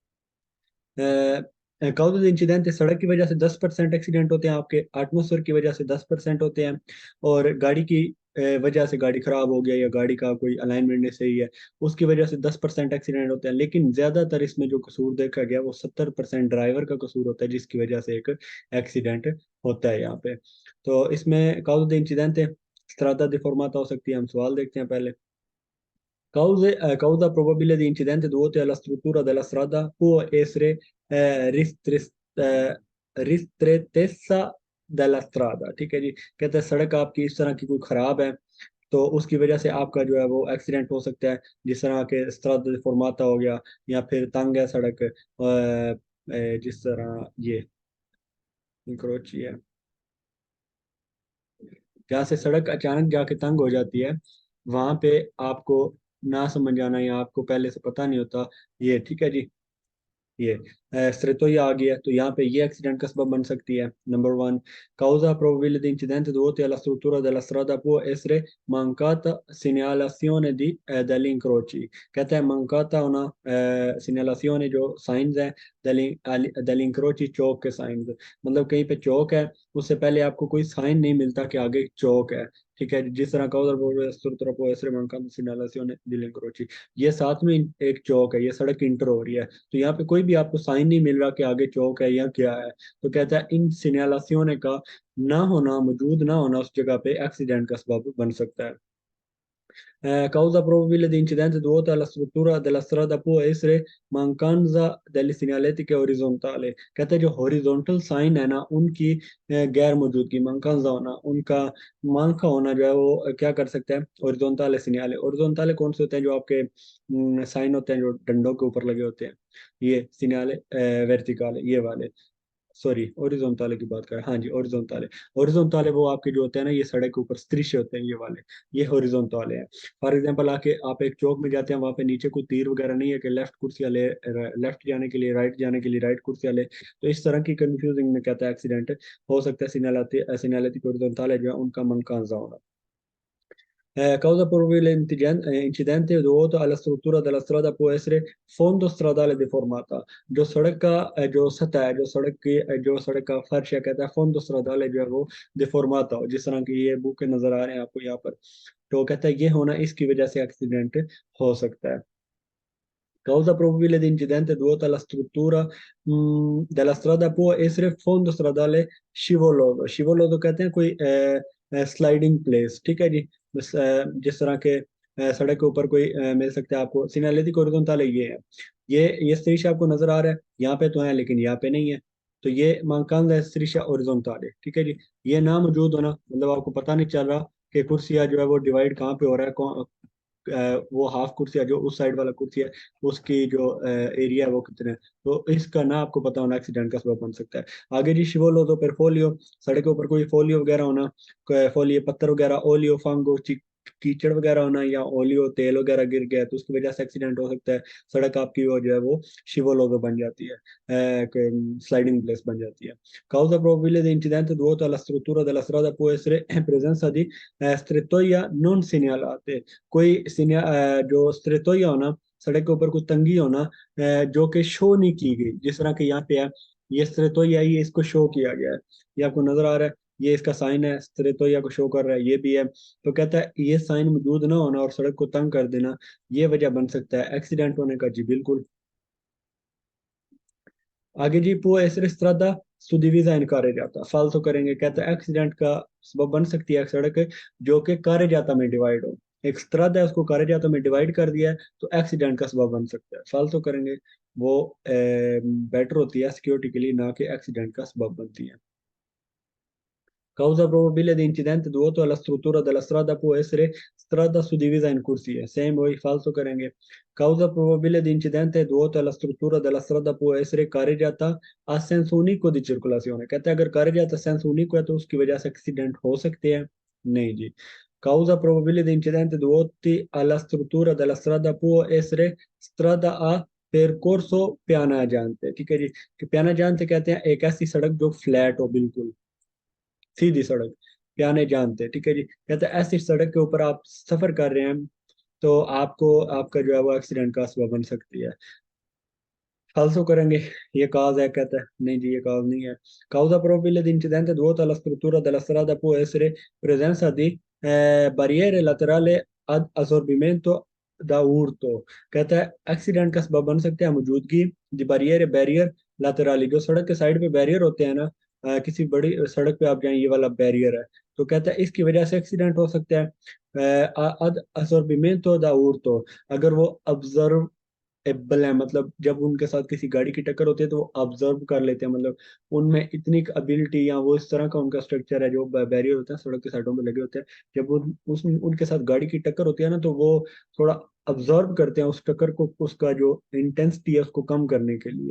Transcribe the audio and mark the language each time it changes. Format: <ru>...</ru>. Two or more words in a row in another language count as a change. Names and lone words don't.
<hi>काउंट इंसिडेंट, सड़क की वजह से 10% एक्सीडेंट होते हैं आपके, एटमोसफेयर की वजह से 10% होते हैं, और गाड़ी की वजह से, गाड़ी खराब हो गया या गाड़ी का कोई अलाइनमेंट नहीं सही है, उसकी वजह से 10% एक्सीडेंट होते हैं। लेकिन ज्यादातर इसमें जो कसूर देखा गया वो 70% ड्राइवर का कसूर होता है, जिसकी वजह से एक एक्सीडेंट होता है यहाँ पे। तो इसमें काउंट इंसिडेंट</hi> <it>strada deformata</it> <hi>हो सकती है। हम सवाल देखते हैं पहले।</hi> <it>Causa probabile di incidente dovuti alla struttura della strada può essere ristrettezza della strada,</it> <hi>ठीक है जी। कहते हैं सड़क आपकी इस तरह की कोई खराब है, तो उसकी वजह से आपका जो है वो एक्सीडेंट हो सकता है, जिस तरह के</hi> <it>strada formata</it> <hi>हो गया, या फिर तंग है सड़क, जिस तरह ये इंक्रोची है, जहाँ से सड़क अचानक जाके तंग हो जाती है, वहां पे आपको ना समझ आना या आपको पहले से पता नहीं होता ये, ठीक है जी। ये स्त्रितोया आ गया, तो यहाँ पे ये एक्सीडेंट का सबब बन सकती है। नंबर वन,</hi> <it>causa probabile di incidente dovuti alla struttura della strada può essere mancata segnalazione degli incroci।</it> <hi>कहता है mancata होना, segnalazione जो साइंस है,</hi> <it>degli incroci</it> <hi>चौक के साइंस, मतलब कहीं पे चौक है, उससे पहले आपको कोई साइन नहीं मिलता कि आगे चौक है, ठीक है। जिस तरह</hi> <it>causa probabile struttura può essere mancata segnalazione degli incroci,</it> <hi>ये साथ में एक चौक है, ये सड़क इंटर हो रही है, तो यहाँ पे कोई भी आपको साइन नहीं मिल रहा कि आगे चौक है या क्या है, तो कहता है इन सिग्नलाzione का ना होना, मौजूद ना होना उस जगह पे एक्सीडेंट का सबब बन सकता है।</hi> <it>Causa probabile di incidente dovuta alla struttura della strada può essere mancanza delle segnaletiche orizzontali।</it> <hi>कहते हैं जो हॉरिजॉन्टल साइन है ना उनकी गैर मौजूदगी, mancanza होना, उनका मांका होना जो है वो क्या कर सकता है, ओरिजोनटाले सिग्नल। ओरिजोनटाले कौन से होते हैं, जो आपके साइन होते हैं जो डंडों के ऊपर लगे होते हैं, ये सिग्नल वर्टिकल ये वाले, सॉरी ओरिजोनटाले की बात करें, हाँ जी ओरिजोनटाले। ओरिजोनटाले वो आपके जो होते हैं ना, ये सड़क के ऊपर दृश्य होते हैं ये वाले, ये हॉरिजॉन्टल है। फॉर एग्जांपल आके आप एक चौक में जाते हैं, वहां पे नीचे कोई तीर वगैरह नहीं है कि लेफ्ट कुर्सियाँ ले, लेफ्ट जाने के लिए, राइट जाने के लिए राइट कुर्सियाँ ले, तो इस तरह की कंफ्यूजिंग में कहता है एक्सीडेंट हो सकता है। सिग्नलेटी हॉरिजॉन्टल है जो है, उनका mancanza होना।</hi> <it>Causa probabile incidente dovuto alla struttura della strada può essere fondo stradale deformata।</it> <hi>जो सड़क का जो सतह है, जो सड़क की जो सड़क का फर्श है, कहता है</hi> <it>fondo stradale</it> <hi>जो है वो डिफॉर्माता हो, जिस तरह की ये बुक नजर आ रहे हैं आपको यहाँ पर, तो कहता है ये होना, इसकी वजह से एक्सीडेंट हो सकता है।</hi> <it>Causa probabile di incidente dovuta alla struttura della strada può essere fondo stradale scivoloso।</it> <hi>scivoloso कहते हैं कोई स्लाइडिंग प्लेस, ठीक है जी। बस जिस तरह के सड़क के ऊपर कोई मिल सकता है आपको। सिग्नलेटिक हॉरिजॉन्टल ये है, ये दृश्य आपको नजर आ रहा है, यहाँ पे तो है लेकिन यहाँ पे नहीं है, तो ये</hi> <it>mancanza striscia orizzontale,</it> <hi>ठीक है जी। ये ना मौजूद होना, मतलब आपको पता नहीं चल रहा कि कुर्सियाँ जो है वो डिवाइड कहाँ पे हो रहा है, वो हाफ कुर्सी है जो उस साइड वाला कुर्सी है, उसकी जो एरिया है वो कितने है, तो इसका ना आपको पता होना एक्सीडेंट का सबब बन सकता है। आगे जी शिवोलो तो फिर फोलियो, सड़क के ऊपर कोई फोलियो वगैरह होना, फोलियो पत्थर वगैरह, ओलियो फांगो कीचड़ वगैरह होना, या ओलियो तेल वगैरह गिर गया तो उसकी वजह से एक्सीडेंट हो सकता है। सड़क आपकी वो जो है वो शिवोलो बन जाती है, स्लाइडिंग प्लेस बन जाती है।</hi> <it>Causa probabile di incidente dovuto alla struttura della strada può essere presenza di strettoia non segnalate।</it> <hi>कोई जो स्त्रेतोया हो ना, सड़क के ऊपर कोई तंगी हो ना, जो कि शो नहीं की गई, जिस तरह के यहाँ पे है, ये स्त्रेतोया, ये इसको शो किया गया है, ये आपको नजर आ रहा है, ये इसका साइन है, स्त्रेतोया को शो कर रहा है, ये भी है। तो कहता है ये साइन मौजूद ना होना और सड़क को तंग कर देना, ये वजह बन सकता है एक्सीडेंट होने का। जी बिल्कुल। आगे जी,</hi> <it>può essere strada suddivisa in carreggiata,</it> <hi>फालतू करेंगे, कहता है एक्सीडेंट का सबब बन सकती है एक सड़क जो कि carreggiata में डिवाइड हो। एक स्ट्रादा है, उसको carreggiata में डिवाइड कर दिया है, तो एक्सीडेंट का सबब बन सकता है। फालतू करेंगे, वो बेटर होती है सिक्योरिटी के लिए, ना कि एक्सीडेंट का सबब बनती है।</hi> <it>Causa probabile di incidente dovuto alla struttura della strada può essere strada suddivisa in corsie.</it> <hi>Same वही falso करेंगे।</hi> <it>Causa probabile di incidente dovuto alla struttura della strada può essere carreggiata a senso unico di circolazione.</it> <hi>कहते हैं अगर</hi> <it>carreggiata senso unico</it> <hi>है तो उसकी वजह से एक्सीडेंट हो सकते हैं? नहीं जी।</hi> <it>Causa probabile di incidente dovuti alla struttura della strada può essere strada a percorso pianeggiante।</it> <hi>ठीक है जी, कि pianeggiante कहते हैं एक ऐसी सड़क जो फ्लैट हो, बिल्कुल सीधी सड़क, पियाने जानते हैं। ठीक है जी, कहते हैं ऐसी सड़क के ऊपर आप सफर कर रहे हैं तो आपको, आपका जो है वो एक्सीडेंट का सबब बन सकती है। फालसो करेंगे, ये काज है, कहता है नहीं जी, ये काज नहीं है।</hi> <it>Causa probabile di incidente dovuto alla struttura della strada può essere presenza di barriere laterali ad assorbimento da urto।</it> <hi>कहता है एक्सीडेंट का सबब बन सकते हैं मौजूदगी दी barriere बैरियर laterali, जो सड़क के साइड पे बैरियर होते हैं ना, किसी बड़ी सड़क पे आप जाएं, ये वाला बैरियर है, तो कहता है इसकी वजह से एक्सीडेंट हो सकता है।</hi> <it>ad assorbimento da urto,</it> <hi>अगर वो ऑब्जर्व एबल है, मतलब जब उनके साथ किसी गाड़ी की टक्कर होती है तो वो ऑब्जर्व कर लेते हैं, मतलब उनमें इतनी एबिलिटी, या वो इस तरह का उनका स्ट्रक्चर है, जो बैरियर होते हैं सड़क के साइडों में लगे होते हैं, जब उनके साथ गाड़ी की टक्कर होती है ना, तो वो थोड़ा ऑब्जर्व करते हैं उस टक्कर को, उसका जो इंटेंसिटी है उसको कम करने के लिए।</hi>